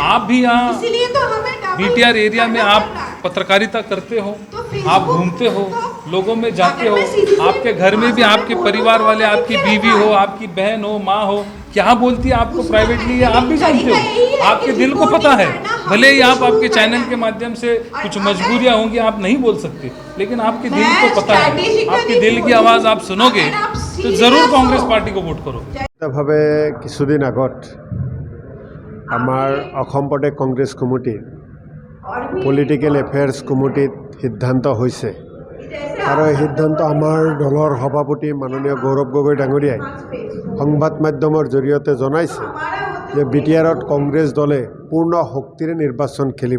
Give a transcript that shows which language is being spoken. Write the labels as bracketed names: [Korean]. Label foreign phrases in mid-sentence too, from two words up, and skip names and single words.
[Hindi] आप भी यहाँ बीटीआर एरिया में आप पत्रकारिता करते हो, आप घूमते हो, लोगों में जाते हो, आपके घर में भी आपके परिवार वाले, आपकी बीवी हो, आपकी बहन हो, माँ हो, क्या बोलती है आपको प्राइवेटली आप भी जानते हो, आपके दिल को पता है। भले ही आप आपके चैनल के माध्यम से कुछ मजबूरियाँ होंगी, आप नहीं बोल सकते, लेकिन आपके दिल को पता है, आपके दिल की आवाज़ आप सुनोगे तो ज़रूर कांग्रेस पार्टी को वोट करो। [Assamese] ভাবে কিছুদিন আগত আমাৰ অসম প্ৰদেশ কংগ্ৰেছ কমিটিৰ পলিটিকেল এফেয়াৰ্ছ কমিটিত সিদ্ধান্ত হৈছে আৰু এই সিদ্ধান্ত আমাৰ দলৰ সভাপতি মাননীয় গৌৰৱ গগৈ ডাঙৰীয়াই সংবাদ মাধ্যমৰ জৰিয়তে জনাইছে যে বিটিআৰত কংগ্ৰেছ দলে পূৰ্ণ শক্তিৰে নিৰ্বাচন খেলিব।